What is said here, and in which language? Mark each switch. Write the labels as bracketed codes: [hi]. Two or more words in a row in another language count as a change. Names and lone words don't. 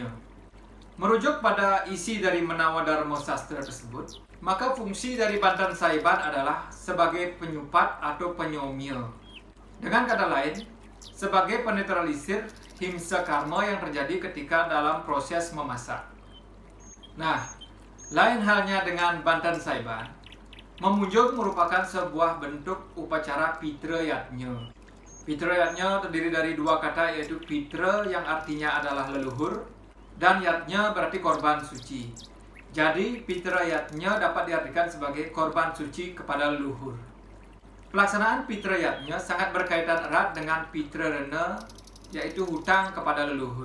[id] Merujuk pada isi dari Menawa Dharma Sastra tersebut, maka fungsi dari Banten Saiban adalah sebagai penyupat atau penyomil. Dengan kata lain, sebagai penetralisir himsa karma yang terjadi ketika dalam proses memasak. Nah, lain halnya dengan Banten Saiban, Memunjung merupakan sebuah bentuk upacara pitra yajna. Pitra yajna terdiri dari 2 kata, yaitu pitra yang artinya adalah leluhur dan yajna berarti korban suci. Jadi pitra yajna dapat diartikan sebagai korban suci kepada leluhur. Pelaksanaan pitra yajna sangat berkaitan erat dengan pitra rena, yaitu hutang kepada leluhur.